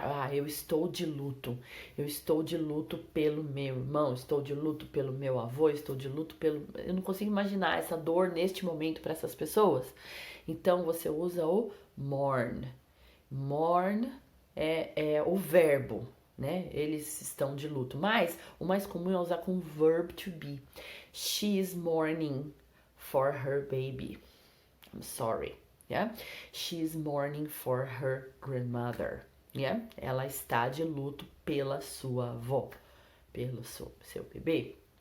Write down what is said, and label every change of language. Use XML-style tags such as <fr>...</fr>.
<pt>Eu estou de luto. Eu estou de luto pelo meu irmão, estou de luto pelo meu avô, estou de luto pelo... Eu não consigo imaginar essa dor neste momento para essas pessoas. Então você usa o mourn. Mourn é o verbo, né? Eles estão de luto. Mas o mais comum é usar com verb to be.</pt> <en>She is mourning for her baby. I'm sorry. Yeah? She is mourning for her grandmother. Yeah?</en> <pt>Ela está de luto pela sua avó, pelo seu bebê.</pt>